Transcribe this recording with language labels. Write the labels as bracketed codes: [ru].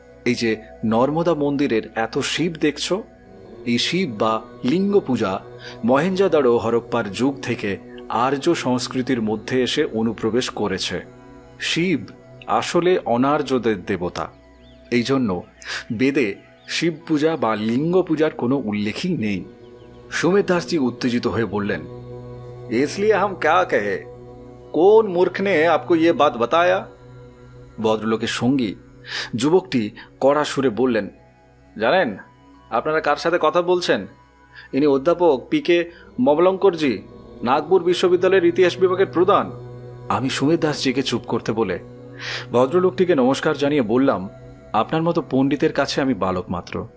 [bn] এই যে নর্মদা মন্দিরের এত শিব দেখছ, এই শিব বা লিঙ্গ পূজা মহেঞ্জোদারো হরপ্পার যুগ থেকে আর্য সংস্কৃতির মধ্যে এসে অনুপ্রবেশ করেছে। শিব আসলে অনার্যদের দেবতা। এই জন্য বেদে শিব পূজা বা লিঙ্গ পূজার কোনো উল্লেখই নেই। সুমেধ দাসজি উত্তেজিত হয়ে বললেন, [hi] इसलिए हम क्या कहे, কোন মূর্খ ने आपको ये बात बताया? [bn] ভদ্রলোকের সঙ্গী যুবকটি কড়া সুরে বললেন, জানেন আপনারা কার সাথে কথা বলছেন? ইনি অধ্যাপক পি.কে. মবলঙ্করজি, নাগপুর বিশ্ববিদ্যালয়ের ইতিহাস বিভাগের প্রধান। আমি সুমেধ দাসজিকে চুপ করতে বলে ভদ্রলোকটিকে নমস্কার জানিয়ে বললাম, আপনার মতো পণ্ডিতের কাছে আমি বালক মাত্র।